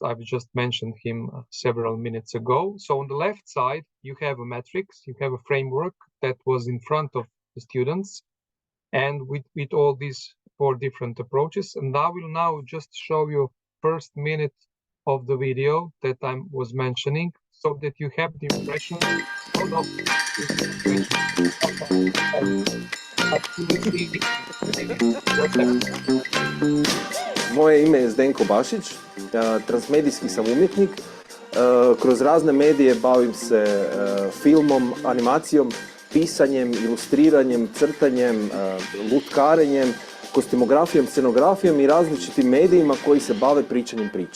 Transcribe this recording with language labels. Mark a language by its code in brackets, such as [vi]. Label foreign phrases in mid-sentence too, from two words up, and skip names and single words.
[en] I've just mentioned him several minutes ago. So on the left side, you have a matrix, you have a framework that was in front of the students, and with all these 4 different approaches. And I will now just show you first minute of the video that I was mentioning, so that you have the impression of [hr] Moje ime je Zdenko Bašić, transmedijski sam umjetnik. Kroz razne medije bavim se filmom, animacijom, pisanjem, ilustriranjem, crtanjem, lutkarenjem, kostimografijom, scenografijom i različitim medijima koji se bave pričanjem priča.